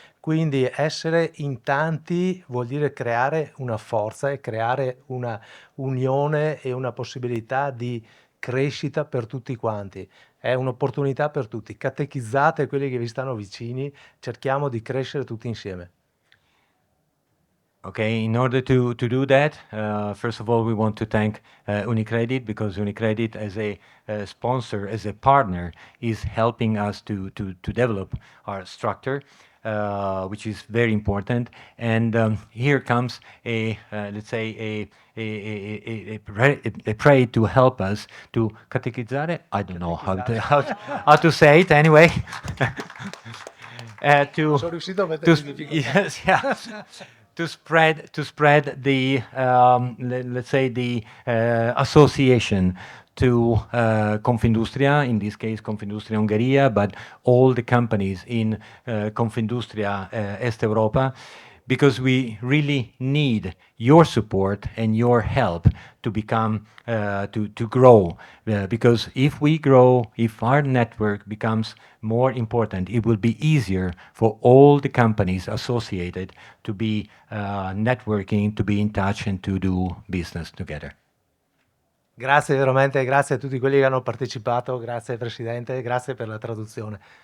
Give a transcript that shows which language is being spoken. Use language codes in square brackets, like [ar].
[it] Quindi essere in tanti vuol dire creare una forza e creare una unione e una possibilità di crescita per tutti quanti. È un'opportunità per tutti. Catechizzate quelli che vi stanno vicini, cerchiamo di crescere tutti insieme. [en] Okay, in order to do that, first of all, we want to thank UniCredit, because UniCredit, as a sponsor, as a partner, is helping us to develop our structure, which is very important. And here comes let's say a pray to help us to catechizzare. I don't know how to say it anyway. [it] Sono riuscito a mettere in difficoltà. [en] Yes, yeah. To spread the let's say the association to Confindustria, in this case Confindustria Ungheria, but all the companies in Confindustria Est Europa, because we really need your support and your help to become to grow, because if we grow, if our network becomes more important, it will be easier for all the companies associated to be networking, to be in touch, and to do business together. [it] Grazie veramente, grazie a tutti quelli che hanno partecipato, grazie Presidente, grazie per la traduzione.